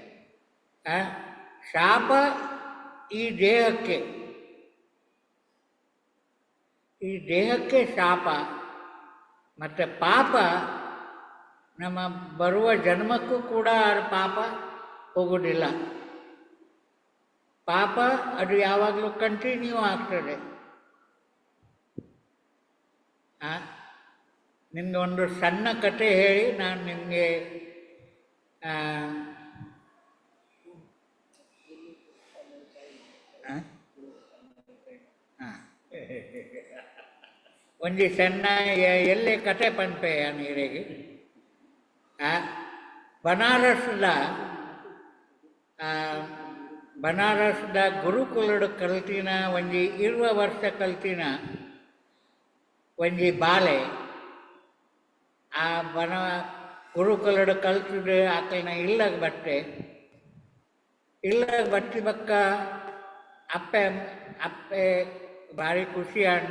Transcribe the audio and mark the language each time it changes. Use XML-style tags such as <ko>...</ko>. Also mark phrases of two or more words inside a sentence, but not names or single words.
<kn>ಶಾಪ ಈ ದೇಹಕ್ಕೆ ಶಾಪ, ಮತ್ತು ಪಾಪ ನಮ್ಮ ಬರುವ ಜನ್ಮಕ್ಕೂ ಕೂಡ ಪಾಪ ಹೋಗೋದಿಲ್ಲ. ಪಾಪ ಅದು ಯಾವಾಗಲೂ ಕಂಟಿನ್ಯೂ ಆಗ್ತದೆ. ನಿಮಗೆ ಒಂದು ಸಣ್ಣ ಕತೆ ಹೇಳಿ ನಾನು ನಿಮಗೆ</kn> <tcy>ಒಂಜಿ ಸಣ್ಣ ಎಲ್ಲೇ ಕತೆ ಪನ್ಪೆಯ ನೀರಿಗೆ. ಬನಾರಸ್ದ ಗುರುಕುಲಡು ಕಲ್ತಿನ ಒಂಜಿ 20 ವರ್ಷ ಕಲ್ತಿನ ಒಂಜಿ ಬಾಲೆ ಆ ಗುರುಕುಲಡು ಕಲ್ತಿದ್ದು ಆಕಲಿನ ಇಲ್ಲಗ ಬಟ್ಟಿ ಬಕ್ಕ ಅಪ್ಪೆ ಭಾರಿ ಖುಷಿ ಆಂಡು.</tcy>